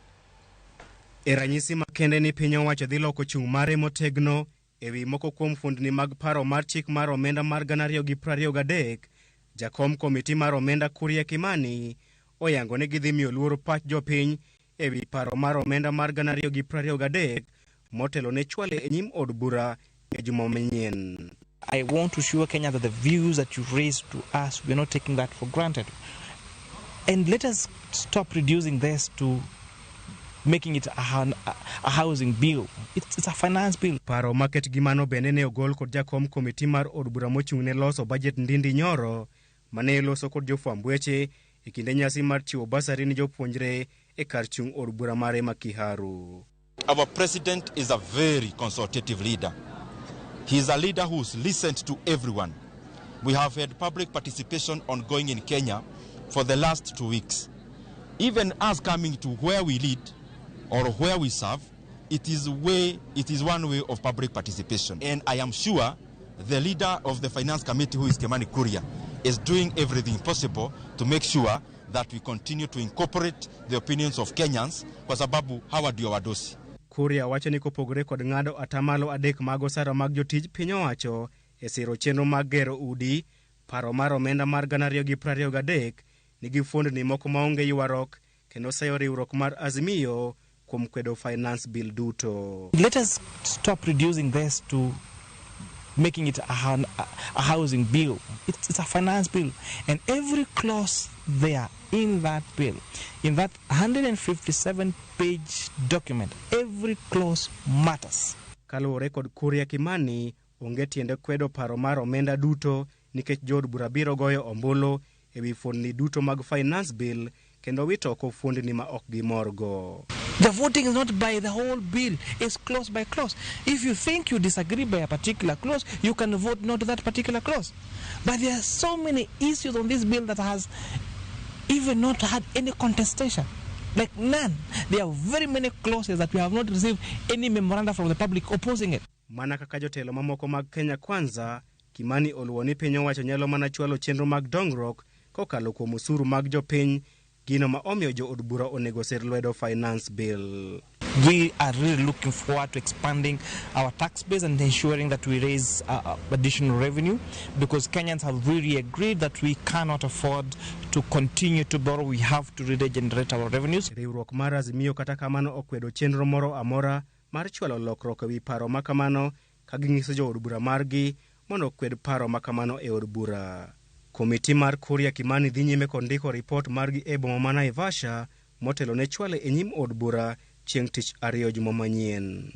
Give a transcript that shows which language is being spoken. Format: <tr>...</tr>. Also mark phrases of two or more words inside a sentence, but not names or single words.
<luo>E ranyisi makende ni piny owacho dhi loko chung' mare motegno e wi moko kuom fundni mag paro mar chik mar omenda mar 2023, Jakom komiti mar omenda Kuria Kimani oyango ni gidhi miyo luoro pach jopiny e wi paro mar omenda mar 2023 motelo ne chwale e nyim od bura e juma manyien.</luo> <en>I want to assure Kenya that the views that you raised to us, we're not taking that for granted. And let us stop reducing this to making it a housing bill. It's a finance bill.</en> <luo>Paro market gimano bende ne ogol kod Jakom komiti mar od bura mochung' ne loso budget ndindi nyoro mane loso kod jofwamb weche e kinde nyasi mar chiwo basari ni jopuonjre e kar chung' od bura mare ma Kiharu.</luo> <en>Our president is a very consultative leader. He is a leader who's listened to everyone. We have had public participation ongoing in Kenya for the last 2 weeks. Even us coming to where we lead or where we serve, it is one way of public participation. And I am sure the leader of the finance committee, who is Kimani Kuria, is doing everything possible to make sure that we continue to incorporate the opinions of Kenyans</en> <sw>kwa sababu hawa ndio wadosi.</sw> <luo>Kuria wacho ni kopogore kod ng'ado atamalo 3 mag osara mag jotij piny owacho e siro chenro mag gero udi, paro mar omenda mar 2023 nigi fundni moko maonge ywarok kendo sayo riwruok mar Azimio kuom kwedo</luo> <en>finance bill</en> <luo>duto.</luo> <en>Let us stop reducing this to making it a housing bill. It's a finance bill. And every clause there in that bill, in that 157-page document, every clause matters.</en> <luo>Kaluwore kod Kuria Kimani, onge tiende kwedo paro mar omenda duto nikech jod bura biro goyo ombulu e wi fundni duto mag</luo> <en>finance bill</en> <luo>kendo wito oko fundni ma ok gimorgo.</luo> <en>The voting is not by the whole bill, it's clause by clause. If you think you disagree by a particular clause, you can vote no to that particular clause. But there are so many issues on this bill that has even not had any contestation. Like none. There are very many clauses that we have not received any memoranda from the public opposing it.</en> <luo>Mana kaka jotelo mamoko mag Kenya Kwanza, Kimani oluwo ni piny owacho nyalo mana chwalo chenro mag dongruok kokalo kuom osuru mag jopiny, gino ma omiyo jo od bura onego ser lwedo</luo> <en>finance bill. We are really looking forward to expanding our tax base and ensuring that we raise additional revenue, because Kenyans have really agreed that we cannot afford to continue to borrow. We have to really generate our revenues.</en> <luo>Riwruok mar Azimio kata kamano okwedo chenro moro amora mar chwalo lokruok e wi paro makamano ka ginyiso jo od bura margi mondo okwed paro makamano e od bura. Komiti mar Kuria Kimani dhi nyime kod ndiko ripot margi e boma ma Naivasha motelo ne chwale e nyim od bura chieng' tich 2 juma manyien.</luo>